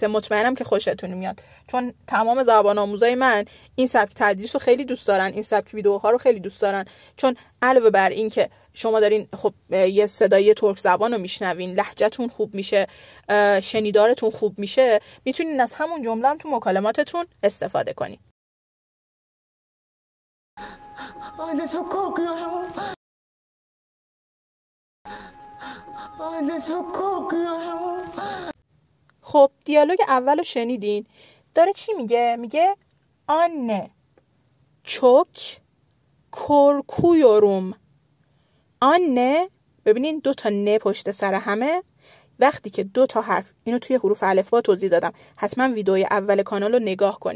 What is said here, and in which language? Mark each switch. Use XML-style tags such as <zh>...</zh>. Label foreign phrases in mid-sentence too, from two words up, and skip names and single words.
<fa>مطمئنم که خوشتون میاد، چون تمام زبان آموزای من این سبک تدریس رو خیلی دوست دارن، این سبک ویدیوها رو خیلی دوست دارن، چون علاوه بر این که شما دارین خب یه صدای ترک زبان رو میشنوین، لهجه‌تون خوب میشه، شنیدارتون خوب میشه، میتونین از همون جمله هم تو مکالماتتون استفاده کنین.</fa> <tr>Anne çok korkuyorum. Anne çok korkuyorum.</tr> <fa>خب دیالوگ اولو شنیدین. داره چی میگه؟ میگه</fa> <tr>Anne çok korkuyorum.</tr> <fa>آنه، ببینین 2 تا نه پشت سر همه. وقتی که 2 تا حرف، اینو توی حروف الفبا توضیح دادم، حتما ویدیوی اول کانال رو نگاه کنین.</fa>